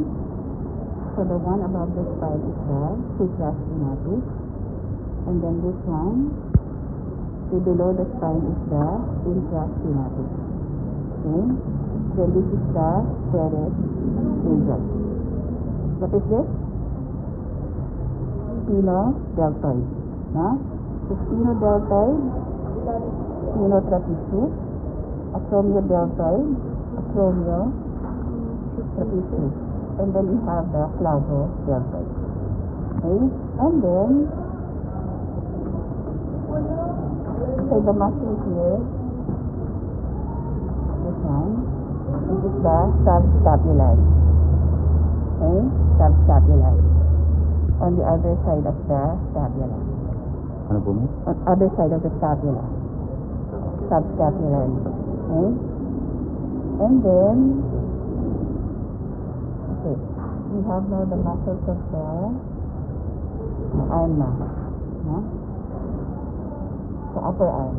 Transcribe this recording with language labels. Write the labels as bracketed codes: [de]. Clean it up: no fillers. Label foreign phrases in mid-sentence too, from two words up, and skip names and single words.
[en] So the one above the spine is the supraspinatus, and then this one, below the spine is the infraspinatus. Okay? Then this is the teres major. What is this? Stenodeltoid. No? So stenodeltoid, stenotrapezius, acromial-deltoid, acromial-trapezius. And then we have the clavodeltoid. Okay? And then, so the muscle here, this one, this is the subscapularis. Okay? Subscapularis. On the other side of the scapula. [tl] Ano po mo? [en] On other side of the scapula. Subscapularis. Okay? And then, okay, we have now the muscles of the arm now. No? So upper arm.